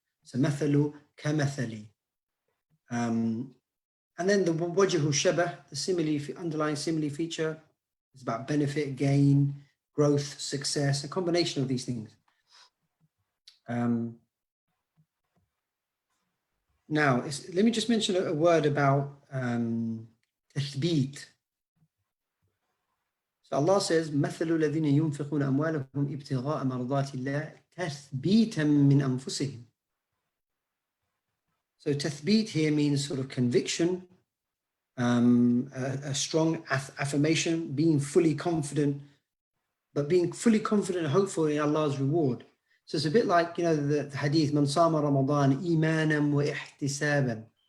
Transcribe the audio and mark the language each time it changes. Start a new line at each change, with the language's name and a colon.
English: So mathalu kamathali. And then the wajhu shabah, the simile, underlying simile feature, is about benefit, gain, growth, success, a combination of these things. Now, let me just mention a word about tathbeet. So Allah says,
Arabic: مثل الذين ينفقون أموالهم ابتغاء مرضات الله تثبيتا من أنفسهم.
English: So tathbeet here means sort of conviction, a strong affirmation, being fully confident, but being fully confident and hopeful in Allah's reward. So it's a bit like, you know, the hadith,
Arabic: Man sama Ramadan imanan wa ihtisaban.